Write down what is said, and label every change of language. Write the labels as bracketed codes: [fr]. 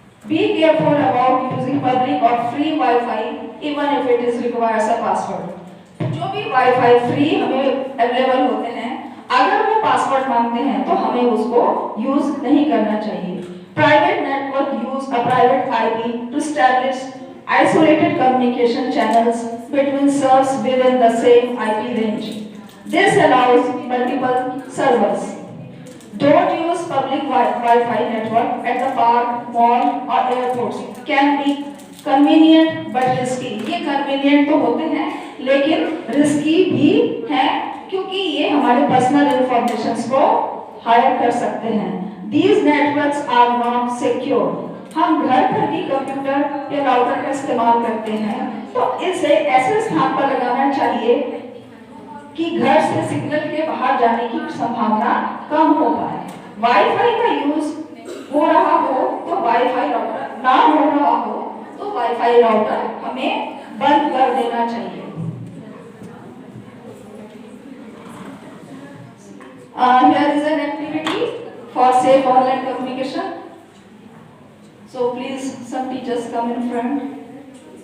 [en] Be careful about using public or free Wi-Fi even if it is requires a password. [hi] जो भी Wi-Fi free हमें available होते हैं, अगर वो पासवर्ड मांगते हैं तो हमें उसको यूज नहीं करना चाहिए। [en] Private network use a private IP to establish isolated communication channels between servers within the same IP range. This allows multiple servers. Don't use public Wi-Fi network at the park, mall or airports. Can be convenient but risky. [hi] ये convenient तो होते हैं लेकिन risky भी हैं, क्योंकि ये हमारे personal informations को hide कर सकते हैं। [en] These networks are not secure. [hi] हम घर पर भी कंप्यूटर या राउटर का इस्तेमाल करते हैं, तो इसे ऐसे स्थान पर लगाना चाहिए कि घर से सिग्नल के बाहर जाने की संभावना कम हो पाए। वाईफाई का यूज हो रहा हो तो वाईफाई राउटर, ना हो रहा हो तो वाईफाई राउटर हमें बंद कर देना चाहिए। [en] Here is an activity for safe online communication. So please, some teachers come in front.